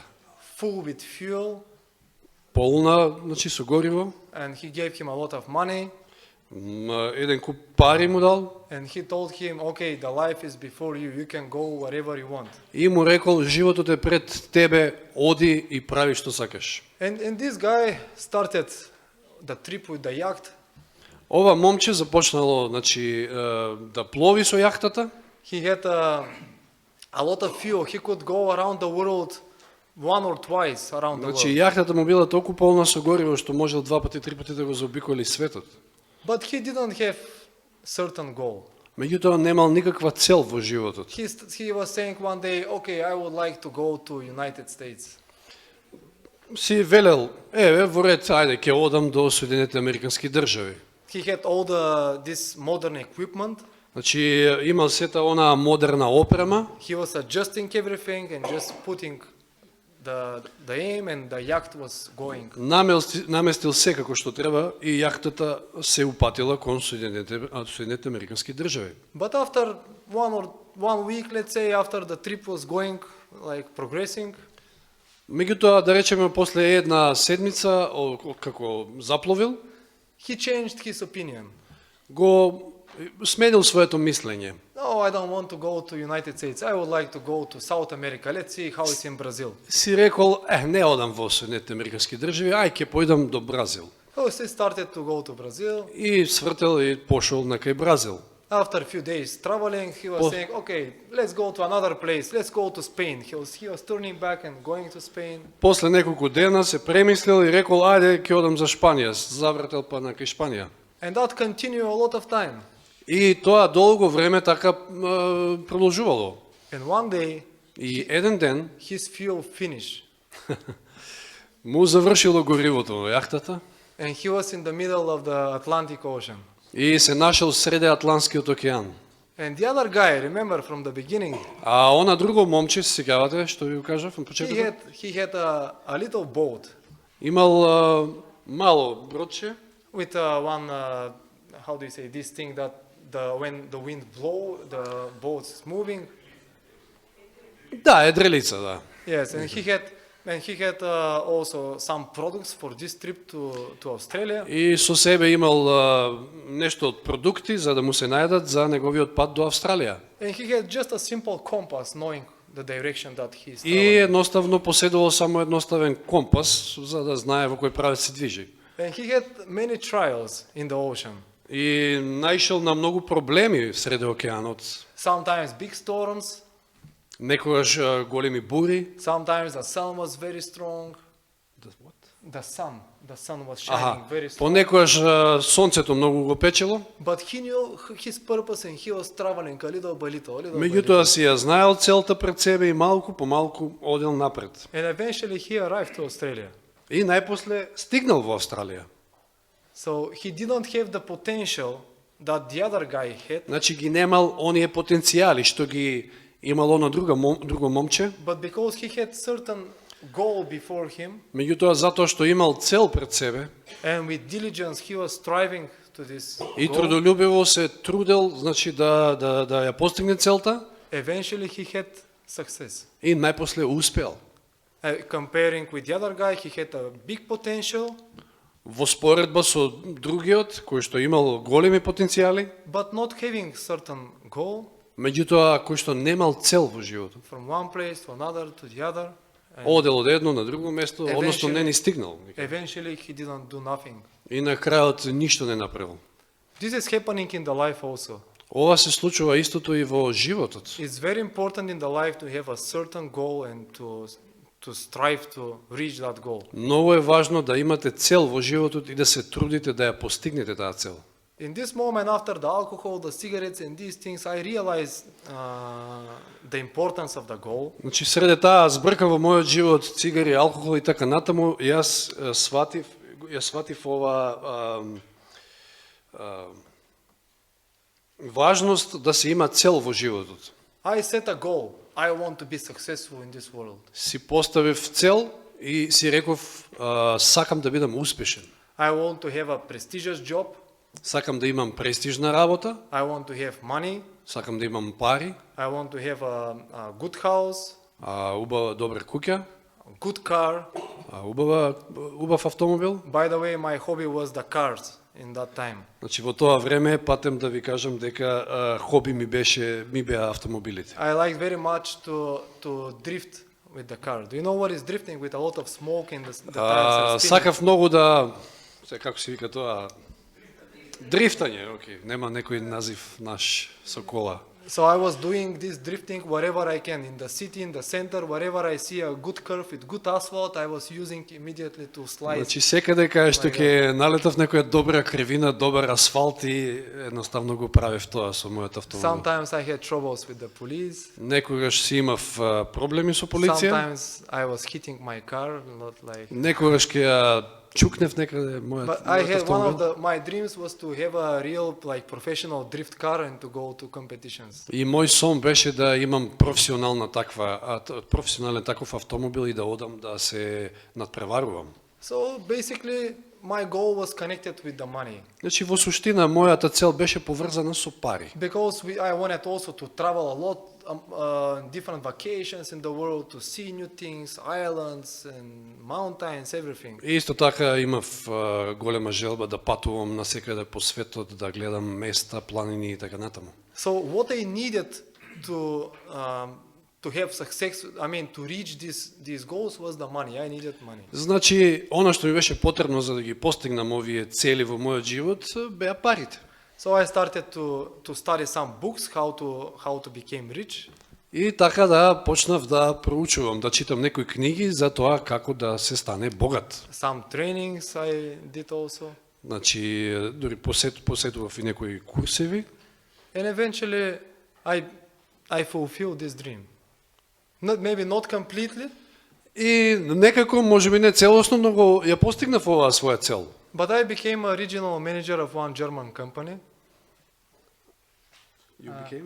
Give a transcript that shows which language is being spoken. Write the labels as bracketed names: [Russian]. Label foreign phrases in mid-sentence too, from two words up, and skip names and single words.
[English] full with fuel, [Macedonian] полна, значи со гориво, [English] and he gave him a lot of money, [Macedonian] еден куп пари му дал [English] and he told him, okay, the life is before you, you can go wherever you want. [Macedonian] и му рекол животот е пред тебе, оди и прави што сакаш. [English] And this guy started the trip with the yacht. [Macedonian] Ова момче започнало, значи, да плови со јахтата. [English] He had a lot of fuel. He could go around the world one or twice around the [Macedonian] Значи, [English] world. [Macedonian] јахтата му била толку полна со гориво што можел 2 пати, 3 пати да го заобиколи светот. [English] But he didn't have certain goal. [Macedonian] Меѓутоа немал никаква цел во животот. [English] He was saying one day, okay, I would like to go to United States. [Macedonian] Си велел, еве, во ред, ајде, ќе одам до Соединетите Американски држави. [English] He had all this modern equipment. [Macedonian] Значи, имал сета онаа модерна опрема, [English] He was adjusting everything and just putting the aim, and the yacht was going. [Macedonian] наместил се како што треба и јахтата се упатила кон Соединетите Американски држави. [English] But after one week, let's say, after the trip was going, like progressing, [Macedonian] Меѓутоа, да речеме, после една седмица, како запловил, [English] he changed his opinion. [Macedonian] го сменил своето мислење. [English] No, I don't want to go to United States. I would like to go to South America. Let's see how it's in Brazil. [Macedonian] Си рекол, не одам во Соединетите Американски држави, ај ќе појдам до Бразил. [English] So he started to go to Brazil. [Macedonian] И свртел и пошол на кај Бразил. [English] After a few days traveling, he was saying, okay, let's go to another place. Let's go to Spain. He was turning back and going to Spain. [Macedonian] После неколку дена се премислил и рекол, ајде ќе одам за Шпанија, завртел па на кај Шпанија. [English] And that continued a lot of time. [Macedonian] И тоа долго време така продолжувало. [English] And one day, [Macedonian] И еден ден [English] his fuel finished. [Macedonian] му завршило горивото во јахтата [English] And he was in the middle of the Atlantic Ocean. [Macedonian] И се нашел среде Атлантскиот океан. [English] And the other guy, remember from the beginning, [Macedonian] А она друго момче, се сеќавате, што ви го кажав на [English] he [Macedonian] почетокот? [English] had a little boat [Macedonian] Имал мало бродче, [English] with one, how do you say, this thing that when the wind blow, the boat's moving. [Macedonian] да, едрелица, да. [English] Yes, and he had also some products for this trip to Australia. [Macedonian] И со себе имал нешто од продукти за да му се најдат за неговиот пат до Австралија. [English] And he had just a simple compass knowing the direction that he's [Macedonian] И [English] traveling. [Macedonian] едноставно поседувал само едноставен компас за да знае во кој правец се движи. [English] And he had many trials in the ocean. [Macedonian] И наишел на многу проблеми среде океанот. [English] Sometimes big storms, [Macedonian] Некогаш големи бури. [English] sometimes the sun was very strong. The sun was shining very strong. [Macedonian] Понекогаш сонцето многу го печело. [English] But he knew his purpose and he was traveling a little by little, [Macedonian] Меѓутоа си ја знаел целта пред себе и малку по малку одел напред. [English] And eventually he arrived to Australia. [Macedonian] И најпосле стигнал во Австралија. [English] So he didn't have the potential that the other guy had, [Macedonian] Значи ги немал оние потенцијали што ги имало на друго момче, [English] but because he had certain goal before him, [Macedonian] меѓутоа затоа што имал цел пред себе [English] and with diligence he was striving to this [Macedonian] и [English] goal, [Macedonian] трудолюбиво се трудел, значи да ја постигне целта [English] eventually he had success. [Macedonian] и најпосле успеал. [English] Comparing with the other guy, he had a big potential, [Macedonian] Во споредба со другиот, кој што имал големи потенцијали, [English] but not having certain goal [Macedonian] меѓутоа кој што немал цел во животот. [English] from one place to another to the other. And [Macedonian] Одел од едно на друго место, односно не ни стигнал. [English] eventually he didn't do nothing. [Macedonian] И на крајот ништо не направил. [English] This is happening in the life also. [Macedonian] Ова се случува истото и во животот. [English] It's very important in the life to have a certain goal and to strive to reach that goal. [Macedonian] Многу е важно да имате цел во животот и да се трудите да ја постигнете таа цел. [English] In this moment, after the alcohol, the cigarettes and these things, I realized the importance of the goal. [Macedonian] Значи среде таа збрка во мојот живот, цигари, алкохол и така натаму, јас сватив ова важност да се има цел во животот. [English] I set a goal. I want to be successful in this world. [Macedonian] Си поставив цел и си реков сакам да бидам успешен. [English] I want to have a prestigious job. [Macedonian] Сакам да имам престижна работа, [English] I want to have money. [Macedonian] сакам да имам пари, [English] I want to have a good house, [Macedonian] убава добра куќа, [English] a good car. [Macedonian] убав автомобил. [English] By the way, my hobby was the cars in that time. [Macedonian] Значи во тоа време патем да ви кажам дека хоби ми беа автомобилите. [English] I liked very much to drift with the car. Do you know what is drifting with a lot of smoke and the tires are spinning? [Macedonian] Сакав многу да, како се вика тоа, дрифтање, окей, нема некој назив наш со кола. [English] So I was doing this drifting wherever I can, in the city, in the center, wherever I see a good curve with good asphalt, I was using immediately to slide. [Macedonian] Значи секаде кај што ќе налетав некоја добра кривина, добар асфалт и едноставно го правев тоа со мојот автомобил. [English] Sometimes I had troubles with the police. [Macedonian] Некогаш си имав проблеми со полиција. [English] Sometimes I was hitting my car, not like. [Macedonian] Некогаш ќе ја чукнев некаде мојот [English] But I had one [Macedonian] автомобил. [English] of my dreams was to have a real like professional drift car and to go to competitions. [Macedonian] И мој сон беше да имам професионален таков автомобил и да одам да се надпреварувам. [English] So basically, my goal was connected with the money [Macedonian] Значи во суштина мојата цел беше поврзана со пари. [English] because I wanted also to travel a lot, different vacations in the world to see new things, islands and mountains, everything. [Macedonian] И исто така имав голема желба да патувам насекаде по светот, да гледам места, планини и така натаму. [English] So what I needed to have success, I mean to reach these goals was the money. I needed money. [Macedonian] Значи, она што ми беше потребно за да ги постигнам овие цели во мојот живот беа парите. [English] So I started to study some books how to become rich. [Macedonian] И така да почнав да проучувам, да читам некои книги за тоа како да се стане богат. [English] Some trainings I did also. [Macedonian] Значи, дури посетував и некои курсеви. [English] And eventually I fulfilled this dream. Maybe not completely, [Macedonian] И некако, можеби не целосно, но го ја постигнав оваа своја цел. [English] But I became a regional manager of one German company. You became